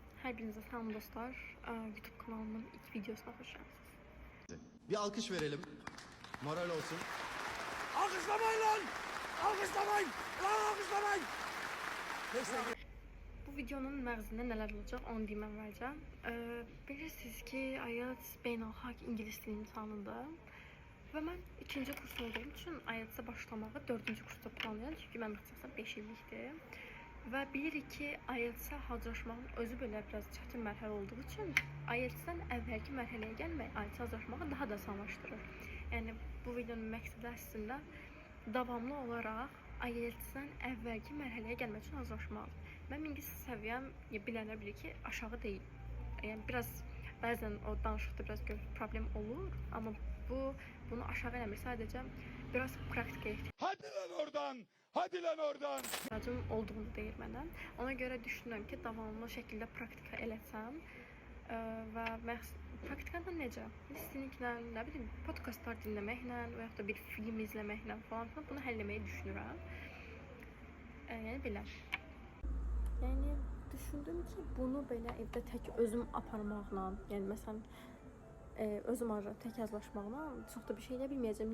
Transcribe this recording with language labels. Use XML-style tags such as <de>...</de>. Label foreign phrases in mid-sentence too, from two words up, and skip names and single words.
<tr>Hepinize selam dostlar. YouTube kanalımın ilk videosuna hoş geldiniz. Bir alkış verelim. Moral olsun. Alkışlamayın lan! Alkışlamayın! Lan alkışlamayın!</tr> <az>Bu videonun məğzində nələr olacaq onu deyim əvvəlcə. Bilirsiniz ki, IELTS beynəlxalq ingilis dili imtahanıdır. Və mən 2-ci kurs olduğum üçün IELTS-ə başlamağı 4-cü kursda planlayıram. Çünki mən ixtisasım 5 illikdir. Və bilirik ki, IELTS-ə hazırlaşmağın özü belə biraz çətin mərhələ olduğu üçün IELTS-dən əvvəlki mərhələyə gəlmək IELTS-ə hazırlaşmağı daha da asanlaşdırır. Yəni bu videonun məqsədi əslində davamlı olaraq IELTS-dən əvvəlki mərhələyə gəlmək üçün hazırlaşmalıdır. Mənim ingilis səviyyəm bilənlər bilir ki, aşağı deyil. Yəni biraz bəzən o danışıqda biraz problem olur, amma bunu aşağı eləmir. Sadəcə biraz praktikaya</az> <tr>Hadi lan oradan! Hadi lan oradan!</tr> <az>ihtiyacım olduğunu deyir mənə. Ona görə düşünürəm ki, davamlı şəkildə praktika eləsəm və praktikada necə? Listeninglə, nə bilim, podkastlar dinləməklə və yaxud da bir film izləməklə falan bunu həll etməyi düşünürəm. Yəni belə. Yəni düşündüm ki, bunu belə evdə tək özüm aparmaqla, yəni məsələn özüm tək yazılaşmaqla çox da bir şey eləyə bilməyəcəm.</az>